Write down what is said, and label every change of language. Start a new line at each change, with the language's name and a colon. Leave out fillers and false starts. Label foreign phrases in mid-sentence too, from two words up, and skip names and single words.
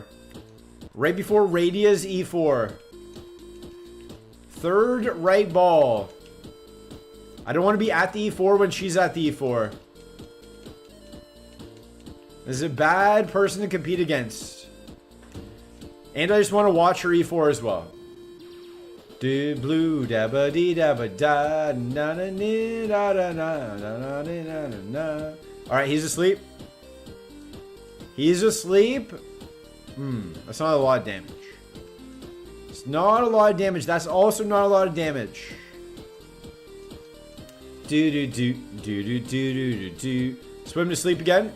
English: Right before Radia's E4. Third right ball. I don't want to be at the E4 when she's at the E4. This is a bad person to compete against. And I just want to watch her E4 as well. Blue dabba dee dabba da na na na da na na na na na. All right, he's asleep. He's asleep. That's not a lot of damage. It's not a lot of damage. That's also not a lot of damage. Swim to sleep again.